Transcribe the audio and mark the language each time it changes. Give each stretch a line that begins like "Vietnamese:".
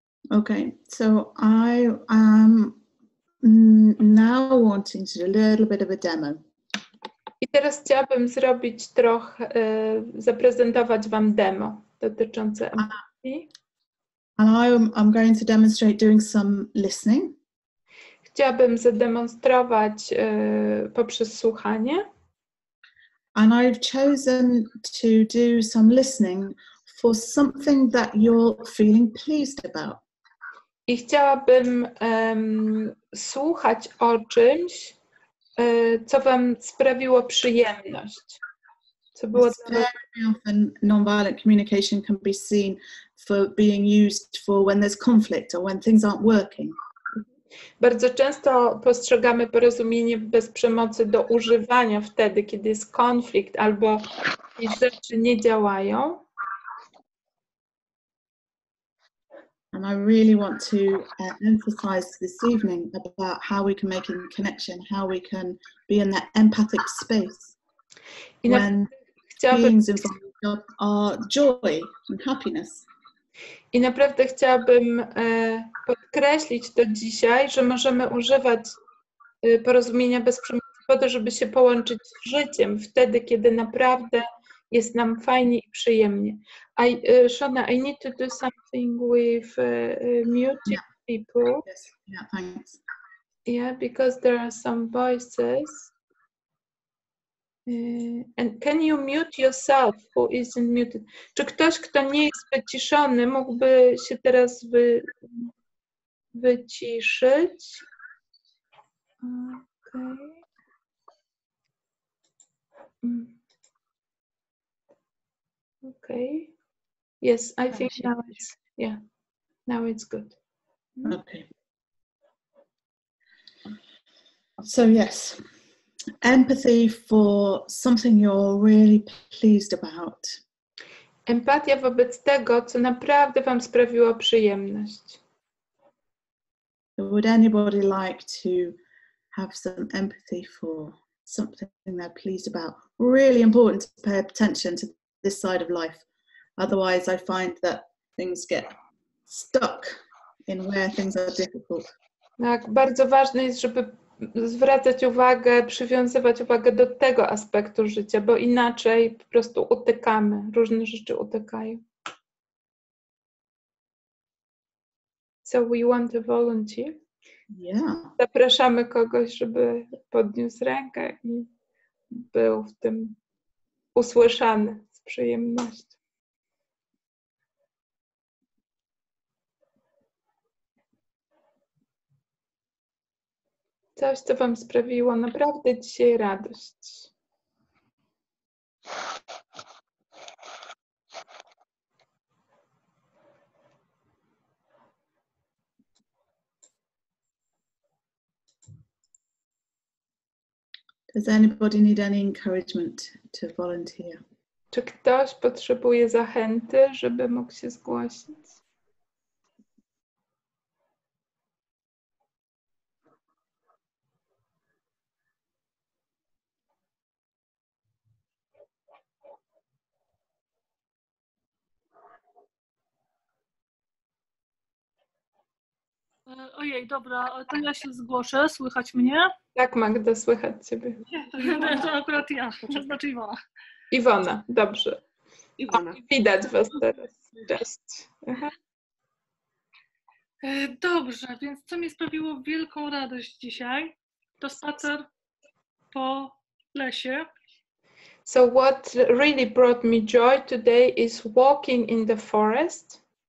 English: Okay, so I am now wanting to do a little bit of a demo.
Polish: I teraz chciałabym zrobić trochę, zaprezentować wam demo dotyczące empatii.
English: And I'm going to demonstrate doing some listening.
Polish: Chciałabym zademonstrować poprzez słuchanie.
English: And I've chosen to do some listening for something that you're feeling pleased about.
Polish: I chciałabym słuchać o czymś, co wam sprawiło przyjemność. Co było
English: Very often nonviolent communication can be seen for being used for when there's conflict or when things aren't working.
Polish: Bardzo często postrzegamy porozumienie bez przemocy do używania wtedy, kiedy jest konflikt albo jakieś rzeczy nie działają.
English: And I really want to emphasize this evening about how we can make a connection, how we can be in that empathic space when feelings involved are joy and happiness.
Polish: I naprawdę chciałabym podkreślić to dzisiaj, że możemy używać porozumienia bez przemocy po to, żeby się połączyć z życiem, wtedy, kiedy naprawdę jest nam fajnie i przyjemnie.
English: Shona, I need to do something with muting people. Yes. Yeah, thanks. Yeah, because there are some voices. And can you mute yourself who isn't muted?
Polish: Czy ktoś, kto nie jest wyciszony, mógłby się teraz wyciszyć?
English: Okay. Okay. Yes, I think now it's good. Okay. So yes, empathy for something you're really pleased about.
Polish: Empatia wobec tego, co naprawdę wam sprawiło przyjemność.
English: Would anybody like to have some empathy for something they're pleased about? Really important to pay attention to this side of life. Otherwise, I find that things get stuck in where things are difficult.
Polish: Tak, bardzo ważne jest, żeby zwracać uwagę, przywiązywać uwagę do tego aspektu życia, bo inaczej po prostu utykamy, różne rzeczy utykają.
English: So we want to volunteer. Yeah.
Polish: Zapraszamy kogoś, żeby podniósł rękę i był w tym usłyszany z przyjemnością. Coś, co wam sprawiło naprawdę dzisiaj radość.
English: Does anybody need any encouragement to volunteer?
Polish: Czy ktoś potrzebuje zachęty, żeby mógł się zgłosić? Ojej, dobra, to ja się zgłoszę, słychać mnie? Tak, Magda, słychać ciebie. To akurat ja, to znaczy Iwona. Iwona, dobrze. Iwona. Widać was teraz. Cześć. Aha. Dobrze, więc co mi sprawiło wielką radość dzisiaj, to spacer po lesie.
English: So what really brought me joy today is walking in the forest.